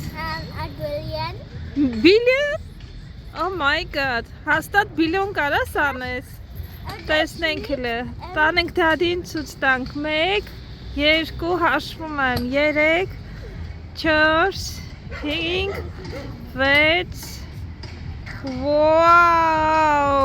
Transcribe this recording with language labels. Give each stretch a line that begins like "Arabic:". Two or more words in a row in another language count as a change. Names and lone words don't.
English: And a billion. Billion? Oh my god,
Armenian: հաստատ բիլիոն կարաս անես? Տեսնենք հլը, տանենք դադին ցույց տանք, 1, 2, հաշվում եմ, 3, 4, 5, 6,
English: wow!